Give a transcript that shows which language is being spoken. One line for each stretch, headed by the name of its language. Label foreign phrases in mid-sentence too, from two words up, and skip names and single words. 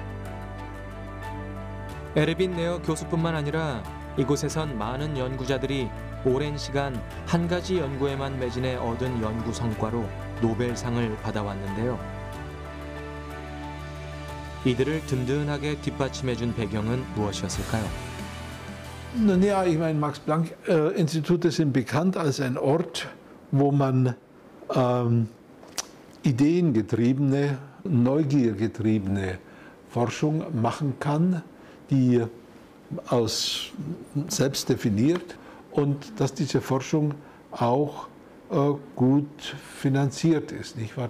Korean: 에르빈 네어 교수뿐만 아니라 이곳에선 많은 연구자들이 오랜 시간 한 가지 연구에만 매진해 얻은 연구 성과로 노벨상을 받아왔는데요. 이들을 든든하게 뒷받침해준 배경은 무엇이었을까요?
German: Nun ja, ich meine, Max-Planck-Institute sind bekannt als ein Ort, wo man ideengetriebene, neugiergetriebene Forschung machen kann, die selbst definiert, und dass diese Forschung auch gut finanziert ist, nicht wahr?